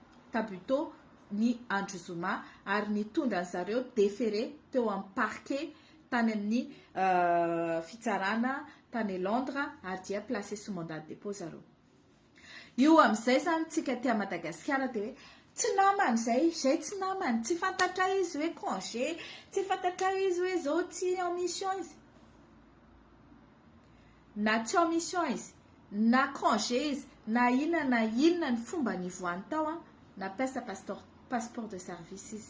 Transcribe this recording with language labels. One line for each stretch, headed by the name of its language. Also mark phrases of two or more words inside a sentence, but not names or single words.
Malagasy: Tabuteau ny Andro Zoma ary nitondra zareo déféré teo amin'ny parquet tany amin'ny fitsarana tany Londres ary dia
French: placé sous mandat de dépôt
Malagasy: zareo. Io amin'izay zany tsika ty Madagasikara dia hoe tsy namany zay tsy namany, tsy fantatra izy hoe congé, tsy fantatra izy hoe zao tsy
French: en mission
Malagasy: izy. Na tsy
French: en mission
Malagasy: izy, na congé izy, na inona ny fomba nivoany tao nampiasa
French: passeport de service
Malagasy: izy.